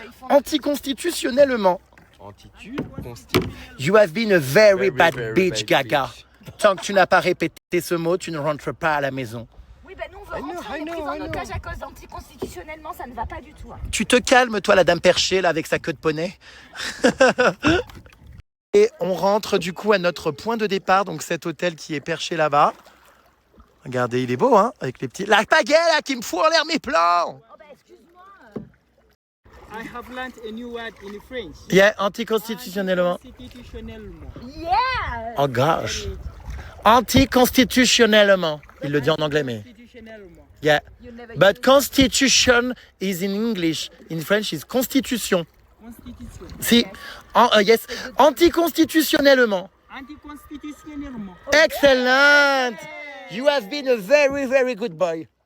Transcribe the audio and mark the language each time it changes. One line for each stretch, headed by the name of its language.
French: Anticonstitutionnellement.
English: You have been a very bad bitch, Gaga.
French: Tant que tu n'as pas répété ce mot, tu ne rentres pas à la maison. Oui, ben nous, on veut rentrer, on est pris en otage à cause d'anticonstitutionnellement, ça ne va pas du tout. Hein. Tu te calmes, toi, la dame perchée, là, avec sa queue de poney. Et on rentre, du coup, à notre point de départ, donc cet hôtel qui est perché là-bas. Regardez, il est beau, hein, avec les petits... La pagaie, là, qui me fout en l'air mes plans. Oh, ben excuse-moi.
English: I have learned a new word in French. Yeah, anticonstitutionnellement.
French: Constitutionnellement.
English: Yeah. Oh gosh.
French: Anticonstitutionnellement. Il le dit en anglais, mais... Constitutionnellement.
English: Yeah. You never But use- constitution is in English. In French is constitution. Constitution. Si. Yes.
French: Anticonstitutionnellement. Anticonstitutionnellement.
English: Excellent. You have been a very, very good boy.